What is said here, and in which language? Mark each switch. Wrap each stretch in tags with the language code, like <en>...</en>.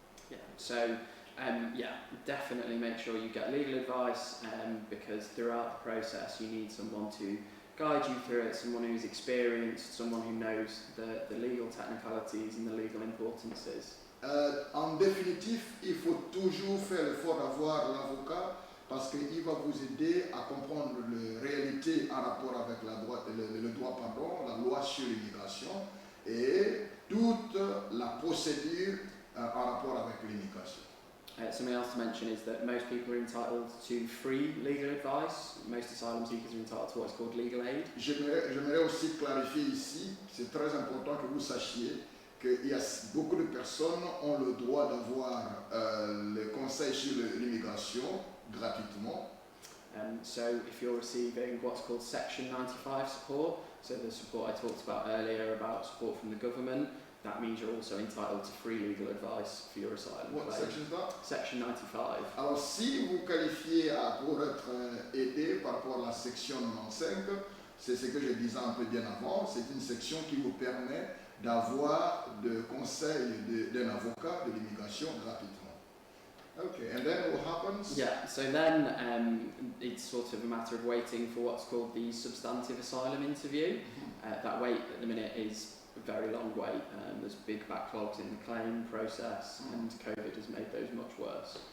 <en>Yeah. So definitely make sure you get legal advice because throughout the process you need someone to guide you through it, someone who's experienced, someone who knows the legal technicalities and the legal importances.</en> <fr>En définitif, il faut toujours faire l'effort d'avoir l'avocat parce qu'il va vous aider à comprendre les réalités en rapport avec la loi sur l'immigration et toute la procédure en rapport avec l'immigration.</fr> <en>Something else to mention is that most people are entitled to free legal advice. Most asylum seekers are entitled to what's called legal aid.</en> <fr>J'aimerais aussi clarifier ici, c'est très important que vous sachiez qu'il y a beaucoup de personnes ont le droit d'avoir les conseils sur l'immigration gratuitement.</fr> <en>So if you're receiving what's called Section 95 support, so the support I talked about earlier about support from the government, that means you're also entitled to free legal advice for your asylum What claim. section is that? Section 95.</en> <fr>Alors si vous qualifiez pour être aidé par rapport à la section 95, c'est ce que je disais un peu bien avant, c'est une section qui vous permet d'avoir des conseils d'un avocat de l'immigration gratuitement.</fr> <en>Okay, and then what happens? Yeah, so then it's sort of a matter of waiting for what's called the Substantive Asylum Interview. That wait at the minute is a very long wait. There's big backlogs in the claim process and COVID has made those much worse.</en>